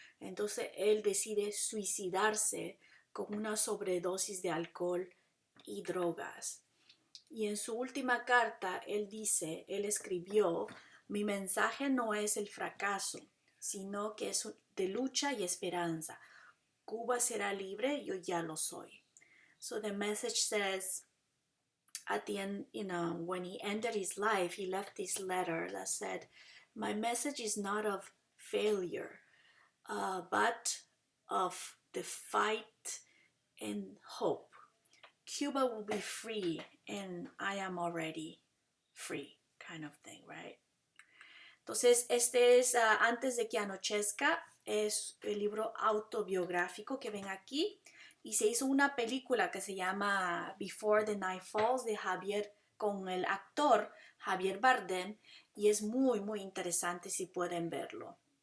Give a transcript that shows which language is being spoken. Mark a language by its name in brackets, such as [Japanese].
[Spanish] Entonces él decide suicidarse con una sobredosis de alcohol y drogas. Y en su última carta él escribió: mi mensaje no es el fracaso, sino que es de lucha y esperanza. Cuba será libre, yo ya lo soy. [English] So the message says, at the end, when he ended his life, he left this letter that said, my message is not of failure, but of the fight and hope. Cuba will be free, and I am already free kind of thing, right? [Spanish] Entonces, este es Antes de que anochezca, es el libro autobiográfico que ven aquí, y se hizo una película que se llama Before the Night Falls de Javier, con el actor Javier Bardem, y es muy, muy interesante si pueden verlo.